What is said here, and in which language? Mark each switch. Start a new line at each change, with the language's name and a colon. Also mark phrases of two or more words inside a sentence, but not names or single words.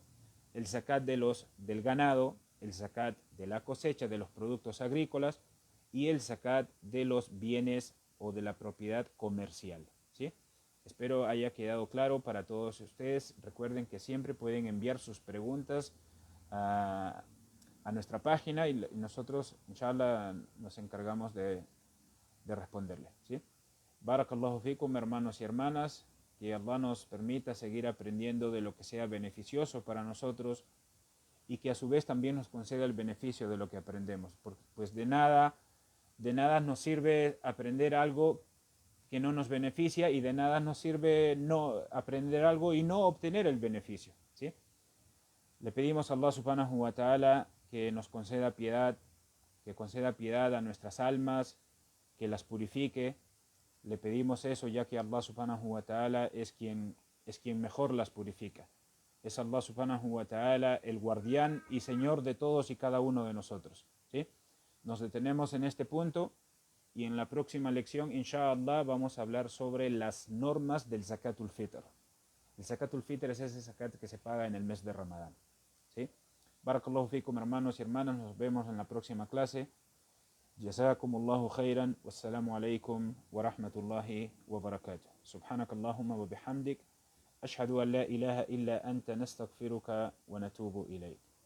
Spanish: El zakat del ganado, el zakat de la cosecha de los productos agrícolas y el zakat de los bienes o de la propiedad comercial. ¿Sí? Espero haya quedado claro para todos ustedes. Recuerden que siempre pueden enviar sus preguntas a nuestra página y nosotros, inshallah, nos encargamos de responderle. ¿Sí?
Arabic: بارك الله فيكم,
Spanish: hermanos y hermanas. Que Allah nos permita seguir aprendiendo de lo que sea beneficioso para nosotros y que a su vez también nos conceda el beneficio de lo que aprendemos. Porque pues de nada nos sirve aprender algo que no nos beneficia y de nada nos sirve no aprender algo y no obtener el beneficio. ¿Sí? Le pedimos a Allah
Arabic: سبحانه وتعالى
Spanish: que nos conceda piedad, que conceda piedad a nuestras almas, que las purifique. Le pedimos eso ya que Allah
Arabic: سبحانه وتعالى
Spanish: es quien mejor las purifica. Es Allah
Arabic: سبحانه وتعالى
Spanish: el guardián y señor de todos y cada uno de nosotros. ¿Sí? Nos detenemos en este punto y en la próxima lección, inshallah, vamos a hablar sobre las normas del
Arabic: زكاة الفطر.
Spanish: El
Arabic: زكاة الفطر
Spanish: es ese zakat que se paga en el mes de Ramadán. ¿Sí?
Arabic: بارك الله فيكم,
Spanish: hermanos y hermanas. Nos vemos en la próxima clase.
Arabic: جزاكم الله خيرا. والسلام عليكم ورحمة الله وبركاته. سبحانك اللهم وبحمدك. أشهد أن لا إله إلا أنت نستغفرك ونتوب إليك.